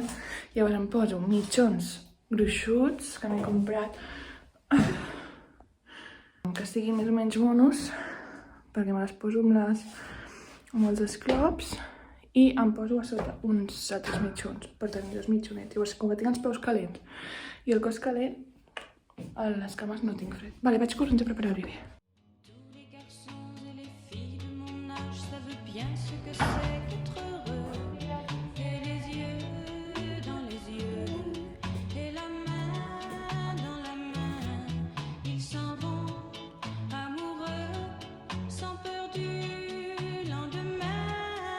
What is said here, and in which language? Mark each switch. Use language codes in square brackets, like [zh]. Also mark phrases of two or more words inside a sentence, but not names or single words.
[ca] Llavors em poso mitjons gruixuts, que m'he comprat, que siguin més o menys monos, perquè me les poso amb els esclops, i em poso a sota uns altres mitjons, per tenir dos mitjonets. Llavors, com que tinc els peus calents i el cos calent, a les cames no tinc fred. Vale, vaig corrents a preparar el bebè. [fr] Tous les garçons et les filles de mon âge savent bien ce que c'est qu'être heureux. Et les yeux dans les yeux, et la main dans la main, ils s'en vont amoureux, sans peur du lendemain.